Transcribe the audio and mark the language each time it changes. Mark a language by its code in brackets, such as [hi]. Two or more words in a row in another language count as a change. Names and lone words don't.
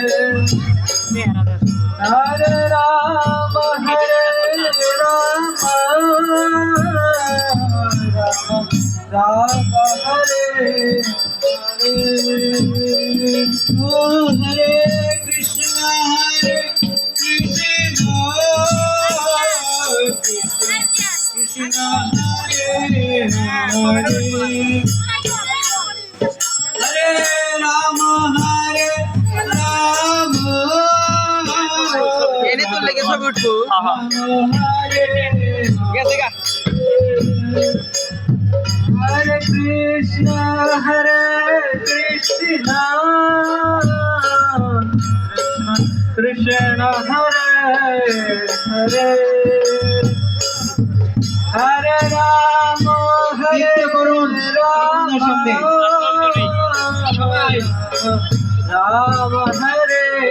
[hi] हरे राम राम हरे हरे ओ हरे कृष्ण कृष्ण हरे हरे हरे राम [id] ini tuh lagi sebutku. [hi] हरे कृष्ण कृष्ण हरे हरे हरे राम राम हरे